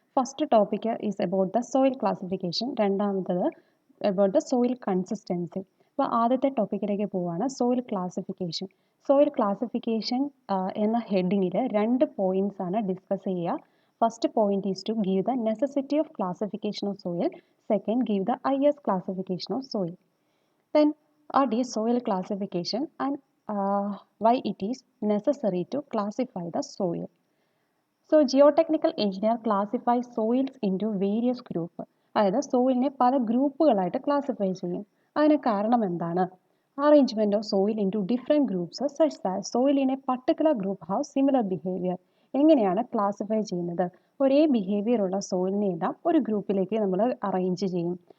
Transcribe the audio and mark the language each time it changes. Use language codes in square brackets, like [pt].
[en] First topic is about the soil classification, രണ്ടാമത്തേത് about the soil consistency. [ml] അപ്പോൾ ആദ്യത്തെ ടോപ്പിക്കിലേക്ക് പോവുകയാണ്, സോയിൽ ക്ലാസിഫിക്കേഷൻ. സോയിൽ ക്ലാസിഫിക്കേഷൻ എന്ന ഹെഡിങ്ങിൽ 2 പോയിന്റ്സ് ആണ് ഡിസ്കസ് ചെയ്യുക. [en] First point is to give the necessity of classification of soil, second give the IS classification of soil. Then what is soil classification and why it is necessary to classify the soil? So geotechnical engineer classifies soils into various groups. [ml] അതായത് സോയിലിനെ പല ഗ്രൂപ്പുകളായിട്ട് classify ചെയ്യും. അതിന് കാരണം എന്താണ്? [en] Arrangement of soil in to different groups such that soil in a particular group have similar behaviour. [ml] എങ്ങനെയാണ് classify ചെയ്യുന്നത്? ഒരേ behaviour ഉള്ള സോയിലിനെ എല്ലാം ഒരു ഗ്രൂപ്പിലേക്ക് നമ്മൾ അറേഞ്ച് ചെയ്യും.